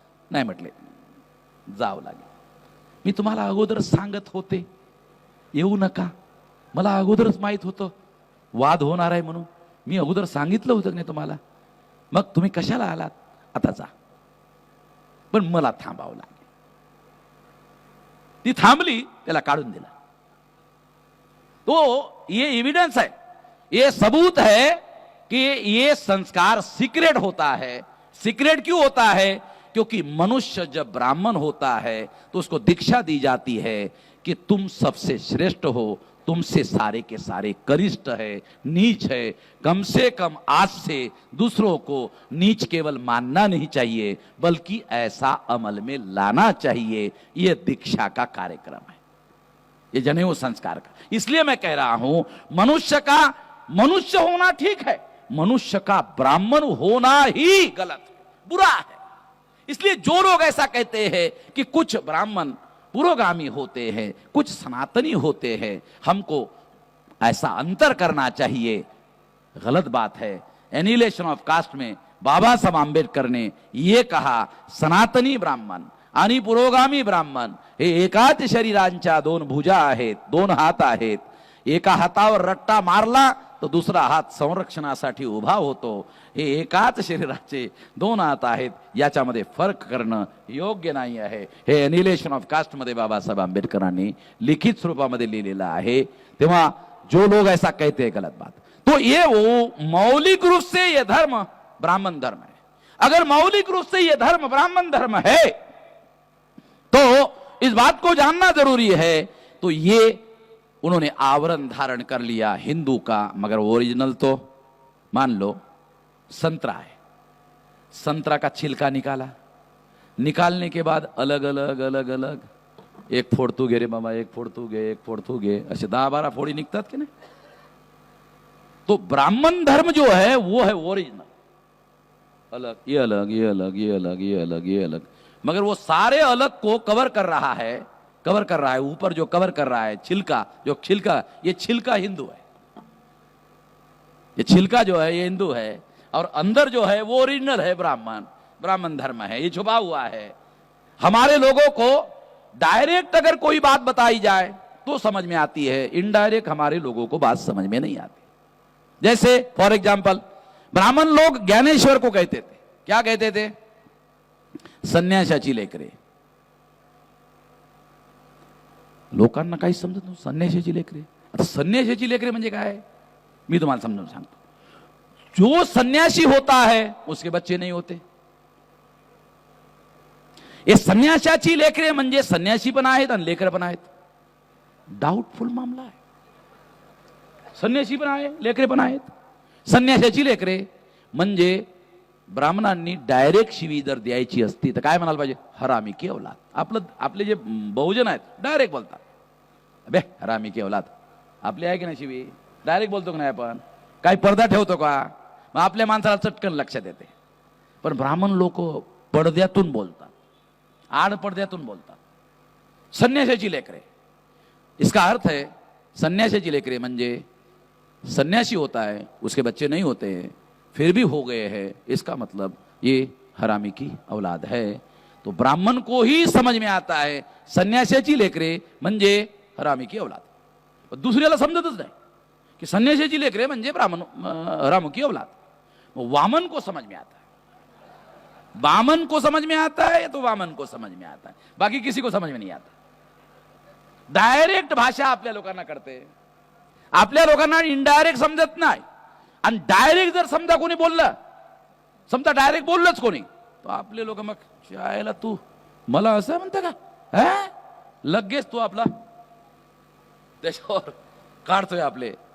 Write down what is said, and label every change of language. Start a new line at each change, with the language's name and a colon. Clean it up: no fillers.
Marathi: नाही म्हटले जावं लागेल. मी तुम्हाला अगोदर सांगत होते येऊ नका, मला अगोदरच माहित होतं वाद होणार आहे म्हणून, मी अगोदर सांगितलं होतं नाही तुम्हाला, मग तुम्ही कशाला आलात? आता जा. पण मला थांबावं लागेल. ती थांबली, त्याला काढून दिला.
Hindi: तो ये एविडेंस है, ये सबूत है कि ये संस्कार सीक्रेट होता है. सीक्रेट क्यों होता है? क्योंकि मनुष्य जब ब्राह्मण होता है तो उसको दीक्षा दी जाती है कि तुम सबसे श्रेष्ठ हो, तुमसे सारे के सारे कनिष्ठ है, नीच है. कम से कम आज से दूसरों को नीच केवल मानना नहीं चाहिए, बल्कि ऐसा अमल में लाना चाहिए. यह दीक्षा का कार्यक्रम है, ये जनेऊ संस्कार का. इसलिए मैं कह रहा हूं मनुष्य का मनुष्य होना ठीक है, मनुष्य का ब्राह्मण होना ही गलत है, बुरा है. इसलिए जो लोग ऐसा कहते हैं कि कुछ ब्राह्मण पुरोगामी होते हैं, कुछ सनातनी होते हैं, हमको ऐसा अंतर करना चाहिए, गलत बात है. एनिलेशन ऑफ कास्ट में बाबा साहेब आंबेडकर ने यह कहा
Marathi: सनातनी ब्राह्मण आणि पुरोगामी ब्राह्मण हे एकाच शरीरांच्या 2 भुजा आहेत, 2 हात आहेत. एका हातावर रट्टा मारला तो दुसरा हात संरक्षणासाठी उभा होतो. हे एकाच शरीराचे 2 हात आहेत, याच्यामध्ये फरक करणं योग्य नाही आहे. हे एनिलेशन ऑफ कास्ट मध्ये बाबासाहेब आंबेडकरांनी लिखित स्वरूपामध्ये लिहिलेलं आहे.
Hindi: तेव्हा जो लोग ऐसा कहते हैं गलत बात. तो ये वो मौलिक रूप से ये धर्म ब्राह्मण धर्म है. अगर मौलिक रूप से ये धर्म ब्राह्मण धर्म है तो इस बात को जानना जरूरी है. तो ये उन्होंने आवरण धारण कर लिया हिंदू का, मगर ओरिजिनल तो मान लो संतरा है. संतरा का छिलका निकाला, निकालने के बाद अलग अलग
Marathi: अलग अलग एक फोड तू घे रे बाबा, एक फोड तू घे, एक फोड तू घे, असे 10-12 फोडी निघतात की नाही.
Hindi: तो ब्राह्मण धर्म जो है वो है ओरिजिनल, अलग, ये अलग, ये अलग, ये अलग, ये अलग, ये अलग, मगर वो सारे अलग को कवर कर रहा है, कवर कर रहा है। ऊपर जो कवर कर रहा है छिलका, जो छिलका, ये छिलका हिंदू है, ये छिलका जो है ये हिंदू है, और अंदर जो है वो ओरिजिनल है, ब्राह्मण, ब्राह्मण धर्म है, ये छुपा हुआ है। हमारे लोगों को डायरेक्ट अगर कोई बात बताई जाए तो समझ में आती है, इनडायरेक्ट हमारे लोगों को बात समझ में नहीं आती। जैसे फॉर एग्जाम्पल ब्राह्मण लोग ज्ञानेश्वर को कहते थे, क्या कहते थे?
Marathi: संन्यासाची लेकरे। लोकांना काही समजत नव्हतं, संन्यासाची लेकरे। आता संन्यासाची लेकरे म्हणजे काय? मी तुम्हाला समजावून सांगतो।
Hindi: जो सन्यासी होता है उसके बच्चे नहीं होते।
Marathi: ये संन्यासाची लेकरे म्हणजे संन्यासी पण आहेत आणि लेकर पण आहेत, डाउटफुल मामला आहे। संन्यासी पण आहे, लेकरे पण आहेत। संन्यासाची लेकरे म्हणजे ब्राह्मणांनी डायरेक्ट शिवी जर द्यायची असती तर काय म्हणाल पाहिजे?
Hindi: हरामी की औलाद।
Marathi: आपले जे बहुजन आहेत डायरेक्ट बोलतात,
Hindi: अबे हरामी की औलाद।
Marathi: आपली आहे की नाही शिवी? डायरेक्ट बोलतो की नाही आपण? काही पडदा ठेवतो का? मग आपल्या माणसाला चटकन लक्षात येते। पण ब्राह्मण लोक पडद्यातून बोलतात, आड पडद्यातून बोलतात। संन्यासाची लेकरे,
Hindi: इसका अर्थ है
Marathi: संन्यासाची लेकरे म्हणजे
Hindi: सन्यासी होता है, उसके बच्चे नहीं होते, फिर भी हो गए हैं, इसका मतलब ये हरामी की औलाद है। तो ब्राह्मण को ही समझ में आता है
Marathi: संन्यासाची लेकरे म्हणजे
Hindi: हरामी की औलाद।
Marathi: दुसऱ्याला समजतच नाही कि संन्यासाची लेकरे म्हणजे ब्राह्मण
Hindi: हरामी की औलाद। वामन को समझ में आता है, वामन को समझ में आता है तो वामन को समझ में आता है, बाकी किसी को समझ में नहीं आता।
Marathi: डायरेक्ट भाषा आपल्या लोकांना कळते, आपल्या लोकांना इनडायरेक्ट समजत नाही। आणि डायरेक्ट जर समजा कोणी बोललं, समजा डायरेक्ट बोललंच कोणी, तो आपले लोक मग शायला तू मला असं म्हणता का, लगेच तू आपला त्याच्यावर काढतोय आपले।